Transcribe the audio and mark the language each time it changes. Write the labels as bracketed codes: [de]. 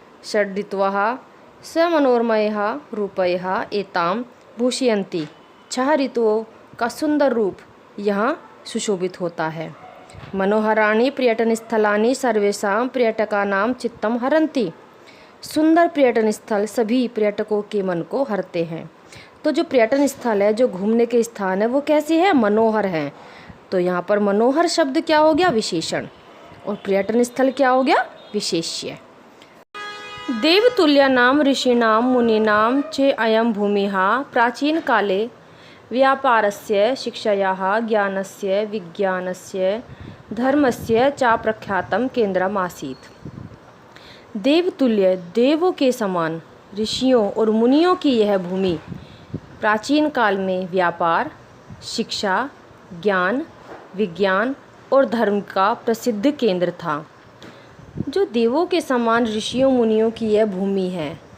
[sa] षड् ऋतवः समनोरमयः रूपयः एतां भूषयन्ति। [hi] 6 ऋतुओं का सुंदर रूप यहाँ सुशोभित होता है। [sa] मनोहराणि पर्यटन स्थलानि सर्वेषां पर्यटकानां चित्तं हरन्ति। [hi] सुंदर पर्यटन स्थल सभी पर्यटकों के मन को हरते हैं। तो जो पर्यटन स्थल है, जो घूमने के स्थान है, वो कैसे है? मनोहर हैं। तो यहाँ पर मनोहर शब्द क्या हो गया? विशेषण। और पर्यटन स्थल क्या हो गया? विशेष्य। [sa] देवतुल्यानां ऋषीणां मुनीनां च अयं भूमिः प्राचीन काले व्यापारस्य शिक्षायाः ज्ञानस्य विज्ञानस्य धर्मस्य च प्रख्यातं केंद्रम् आसीत्। [hi] देवतुल्य, देवों के समान ऋषियों और मुनियों की यह भूमि प्राचीन काल में व्यापार, शिक्षा, ज्ञान, विज्ञान और धर्म का प्रसिद्ध केंद्र था। जो देवों के समान ऋषियों मुनियों की यह भूमि है।